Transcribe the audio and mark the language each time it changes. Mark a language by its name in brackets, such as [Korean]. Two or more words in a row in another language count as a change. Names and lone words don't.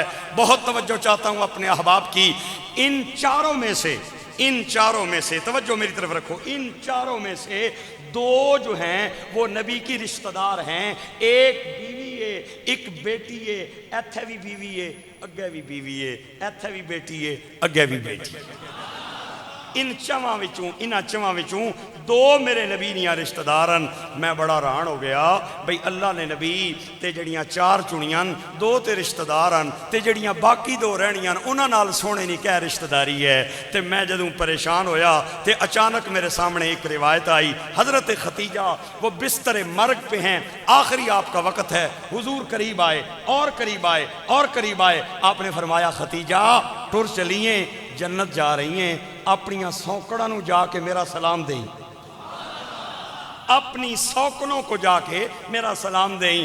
[Urdu] بہت توجہ چاہتا ہوں اپنے احباب کی، ان چاروں میں سے توجہ میری طرف رکھو، ان چاروں میں سے 2 جو ہیں وہ نبی کی رشتہ دار ہیں۔ [Punjabi] ایک بیوی ہے، ایک بیٹی ہے، ایتھے بھی بیوی ہے، اگے بھی بیوی ہے، ایتھے بھی بیٹی ہے، اگے بھی بیٹی ہے۔ ان چواں وچوں 2 میرے نبی نیاں رشتہ دارن۔ میں بڑا حیران ہو گیا بھئی اللہ نے نبی تے جڑیاں 4 چنیاں 2 تے رشتہ دارن تے جڑیاں باقی 2 رہنیاں انہاں نال سونے نہیں کہہ رشتہ داری ہے۔ تے میں جدوں پریشان ہویا تے اچانک میرے سامنے ایک روایت آئی، [Urdu] حضرت ختیجہ وہ بستر مرگ پہ ہیں، آخری آپ کا وقت ہے، حضور قریب آئے اور قریب آئے اور قریب آئے، آپ نے فرمایا ختیجہ [Punjabi] ٹر چلیے، [Urdu] جنت جا رہی ہیں، اپنی سوکڑوں نو جا کے میرا سلام دیں، اپنی سوکڑوں کو جا کے میرا سلام دیں۔